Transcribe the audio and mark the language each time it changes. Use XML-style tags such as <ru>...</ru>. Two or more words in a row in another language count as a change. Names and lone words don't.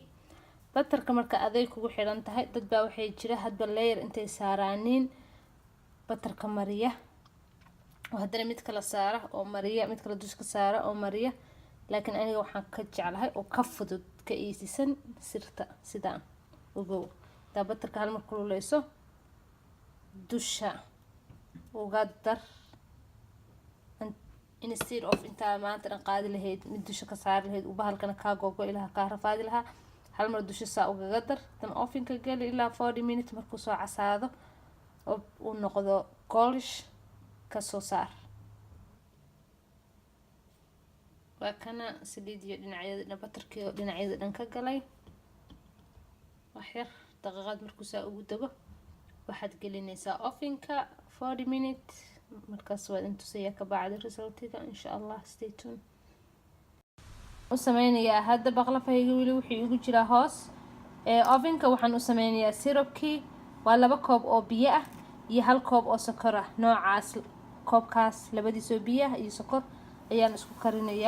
<so>batarka marka aday kugu xiran tahay. dad baa waxay jira hadba layer intay saaraaniin batarka mariya oo haddana mid kala saara oo mariya, mid kala dusha ka saara oo mariya. laakiin aniga waxaan ka jeclahay oo ka fudud ka eesisan sirta sidaan ugow. taa batarka hal mar kululeyso dusha uga dar</so> <en>instead of</en> <so>intaa maanta dhan qaadi lahayd mid dusha ka saari lahayd uu bahalkana kaa googo ilaha kaa rafaadi lahaa. hal mar dusha saa ugaga dar. tan ovenka gali ilaa 40 minutes markuu soo casaado oo uu noqdo goldish ka soo saar. waa kana saliid iyo dhinacyada batarkii dhinacyada dhan ka galay. wax yar daqiiqad markuu saa ugu dago waxaad gelinaysaa ovenka 40 minutes. markaas waad intusayaa ka bacdi resultiga insha Allah.</so> <en>stay tuned.</en> <so>u sameynayaa hadda baqlafayga wili wixii ugu jira hoos ovenka. waxaan u sameynayaa syrupkii. waa 2 koob oo biyo ah iyo 1 koob oo sokor ah. noocaas koobkaas labadiisoo biyo ah iyo sokor ayaan isku karinayaa.</so>